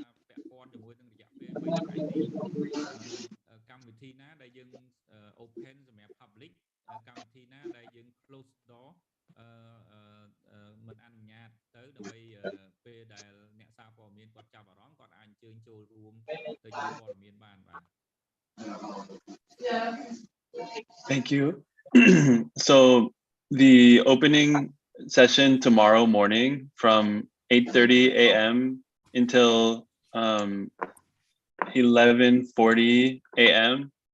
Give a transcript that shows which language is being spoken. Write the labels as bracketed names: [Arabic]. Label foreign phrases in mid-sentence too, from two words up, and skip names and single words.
[Khmer] ពាក់ព័ន្ធជាមួយនឹងរយៈពេល3ថ្ងៃនេះកម្មវិធីណាដែលយើង open សម្រាប់ public កម្មវិធីណាដែលយើង [English] close door [Khmer] មិនអនុញ្ញាតទៅដើម្បីពេលដែលអ្នកសារព័ត៌មានគាត់ចាប់អារម្មណ៍គាត់អាចអញ្ជើញចូលរួមទៅយកព័ត៌មានបានបាទ [English] Thank you. So the opening session tomorrow morning from 8:30 a.m. until 11:40 a.m.